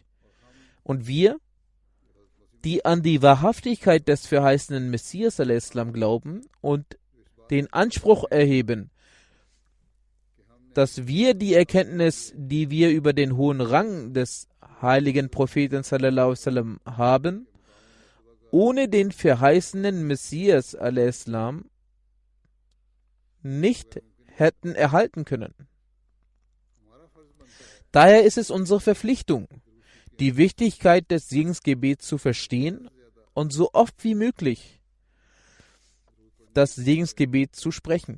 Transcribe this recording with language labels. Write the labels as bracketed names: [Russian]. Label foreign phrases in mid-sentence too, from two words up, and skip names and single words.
[German] Und wir, die an die Wahrhaftigkeit des verheißenen Messias al-Islam glauben und den Anspruch erheben, dass wir die Erkenntnis, die wir über den hohen Rang des heiligen Propheten [Arabic] صلى الله عليه وسلم [German] haben, ohne den verheißenen Messias al-Islam nicht hätten erhalten können. Daher ist es unsere Verpflichtung, die Wichtigkeit des Segensgebets zu verstehen und so oft wie möglich das Segensgebet zu sprechen.